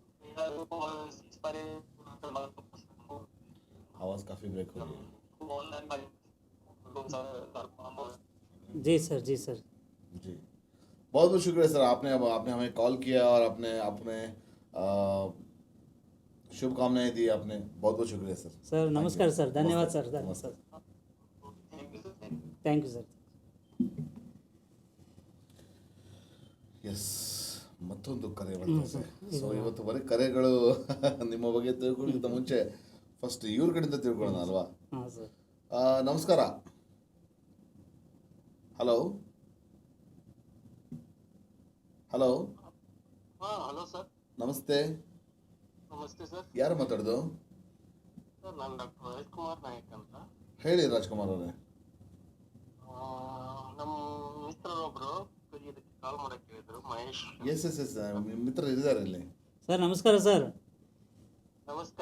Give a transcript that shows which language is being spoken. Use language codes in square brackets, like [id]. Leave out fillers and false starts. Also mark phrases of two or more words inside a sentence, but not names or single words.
[hi] आवाज़ काफ़ी ब्रेक हो रही है। जी सर, जी सर। जी, बहुत बहुत शुक्रिया सर, आपने हमें कॉल किया और आपने शुभकामनाएं दी आपने, बहुत बहुत शुक्रिया सर। सर नमस्कार सर, धन्यवाद नमस्ते, सर, धन्यवाद नमस्ते। सर, [en] thank you sir. [kn] ಎಸ್, ಮತ್ತೊಂದು ಕರೆ ಬರ್ತದೆ. ಸೊ ಇವತ್ತು ಬರೀ ಕರೆಗಳು ನಿಮ್ಮ ಬಗ್ಗೆ ತಿಳ್ಕೊಳ್ಳೋಕ್ಕಿಂತ ಮುಂಚೆ ಫಸ್ಟ್ ಇವ್ರ ಕಡೆಯಿಂದ ತಿಳ್ಕೊಳ್ಳೋಣ ಅಲ್ವಾ? ಹಾಂ ಸರ್. ನಮಸ್ಕಾರ. [en] hello hello, [hi] हाँ हेलो सर, [kn] ನಮಸ್ತೆ. [hi] नमस्ते सर। [kn] ಯಾರು ಮಾತಾಡೋದು? ಸರ್ ನಾನು ಡಾಕ್ಟರ್ ರಾಜ್ಕುಮಾರ್ ನಾಯಕ್ ಅಂತ. ಹೇಳಿ ರಾಜ್ಕುಮಾರ್ ಅವರೇ. ನಮ್ಮ ಮಿತ್ರರೊಬ್ರು ಇದಕ್ಕೆ ಕಾಲ್ ಮಾಡಕ್ಕೆ ಹೇಳಿದ್ರು, ಮಹೇಶ್. [en] yes yes yes, [kn] ಮಿತ್ರರು ಇದ್ದಾರೆ ಇಲ್ಲಿ. ಸರ್ ನಮಸ್ಕಾರ ಸರ್. ನಮಸ್ಕಾರ